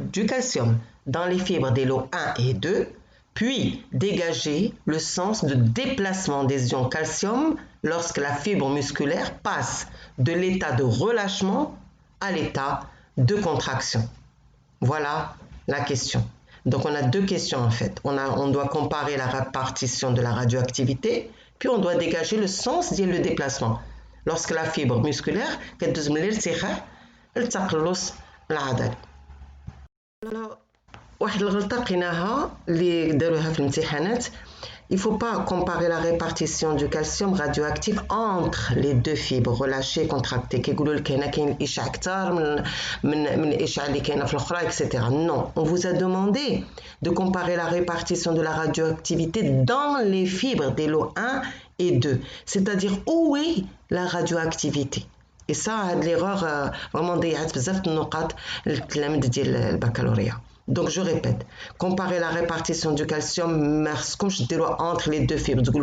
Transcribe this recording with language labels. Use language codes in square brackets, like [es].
[fr] Du calcium dans les fibres des lots 1 et 2, puis dégagez le sens de déplacement des ions calcium lorsque la fibre musculaire passe de l'état de relâchement à l'état de contraction. Voilà la question. Donc on a deux questions en fait. On doit comparer la répartition de la radioactivité, puis on doit dégager le sens [ar] ديال [fr] le déplacement. Lorsque la fibre musculaire [ar] كتدوز من الارتخاء للتقلص العضلي. واحد الغلطة لقيناها اللي داروها في الامتحانات. [fr] Il ne faut pas comparer la répartition du calcium radioactif entre les deux fibres relâchées et contractées. [ar] كيقولوا لك هنا كاين الإشعاع أكثر من الإشعاع اللي كاينة في الأخرى etc. [fr] Non, on vous a demandé de comparer la répartition de la radioactivité dans les fibres des lots 1 et 2. C'est-à-dire où est la radioactivité. Et ça, [ar] هاد [fr] l'erreur vraiment [ar] ضيعت بزاف النقاط للتلاميذ ديال البكالوريا. [fr] Donc je répète, comparer la répartition du calcium comme je dis entre les deux fibres.